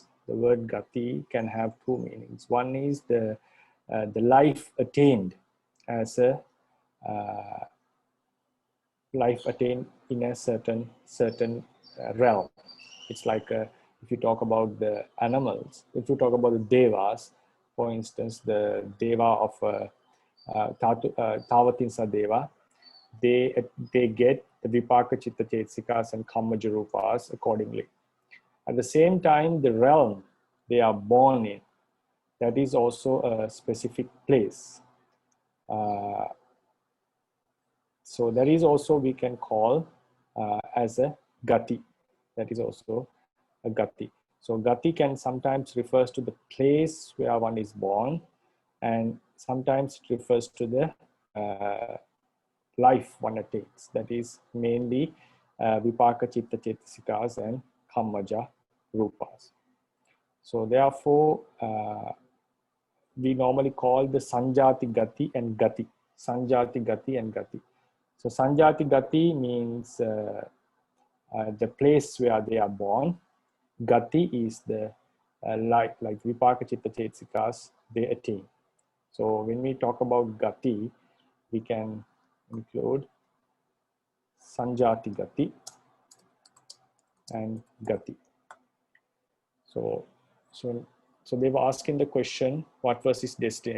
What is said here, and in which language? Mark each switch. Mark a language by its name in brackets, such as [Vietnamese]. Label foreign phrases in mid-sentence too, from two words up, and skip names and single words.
[English] The word gati can have 2 meanings. One is the life attained as a life attained in a certain realm. It's like if you talk about the animals, if you talk about the devas, for instance, the deva of Tavatinsa deva, they get the [Pali] vipaka chitta cetasikas [English] and [Pali] kammaja rupas [English] accordingly. At the same time, the realm they are born in, that is also a specific place. So that is also we can call as a gati. That is also a gati. So gati can sometimes refers to the place where one is born, and sometimes it refers to the life one attains. That is mainly [Pali] vipaka chitta cetasikas [English] and [Pali] kammaja rupas. [English] So therefore, we normally call the [Pali] sanjati gati [English] and gati. [Pali] Sanjati gati and gati. [English] So [Pali] sanjati gati [English] means the place where they are born. Gati is the like [Pali] vipaka chitta cetasikas [English] they attain. So when we talk about gati, we can include [Pali] sanjati gati [English] and gati. So So they were asking the question, what was his destination?